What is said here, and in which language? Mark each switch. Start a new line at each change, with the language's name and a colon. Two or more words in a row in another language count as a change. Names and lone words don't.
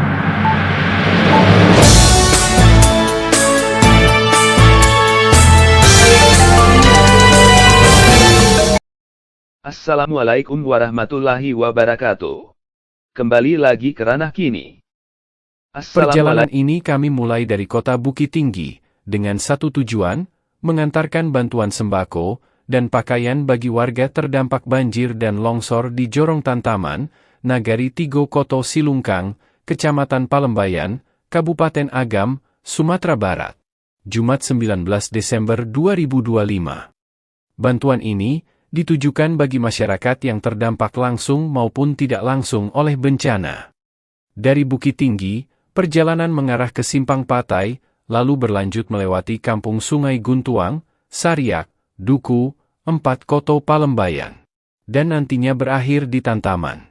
Arabic: السلام عليكم ورحمة الله وبركاته.
Indonesian: Kembali lagi ke ranah kini. perjalanan ini kami mulai dari kota Bukit Tinggi, dengan satu tujuan, mengantarkan bantuan sembako dan pakaian bagi warga terdampak banjir dan longsor di Jorong Tantaman, Nagari Tigo Koto Silungkang, Kecamatan Palembayan, Kabupaten Agam, Sumatera Barat. Jumat 19 Desember 2025. Bantuan ini ditujukan bagi masyarakat yang terdampak langsung maupun tidak langsung oleh bencana. Dari Bukit Tinggi, perjalanan mengarah ke Simpang Patai, lalu berlanjut melewati Kampung Sungai Guntuang, Sariak, Duku, 4 Koto Palembayan, dan nantinya berakhir di Tantaman.